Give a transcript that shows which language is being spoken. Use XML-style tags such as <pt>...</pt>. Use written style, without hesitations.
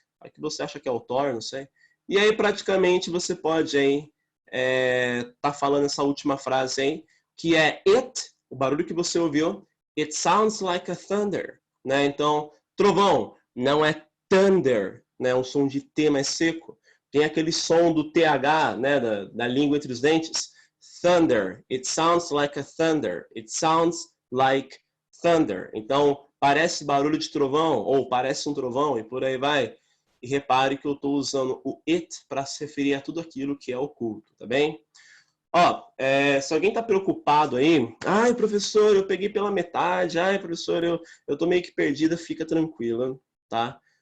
<pt>Aí que você acha que é o Thor, não sei. E aí praticamente você pode aí tá falando essa última frase aí, que é it, o barulho que você ouviu,</pt> <en>it sounds like a thunder,</en> <pt>né? Então, trovão não é thunder, né? Um som de T mais seco. Tem aquele som do TH, né? Da língua entre os dentes.</pt> <en>Thunder, it sounds like a thunder. It sounds like thunder.</en> <pt>Então, parece barulho de trovão, ou parece um trovão, e por aí vai. E repare que eu estou usando o it para se referir a tudo aquilo que é oculto, tá bem? Ó, se alguém está preocupado aí, ai, professor, eu peguei pela metade, ai, professor, eu tô meio que perdida, fica tranquila, tá?</pt>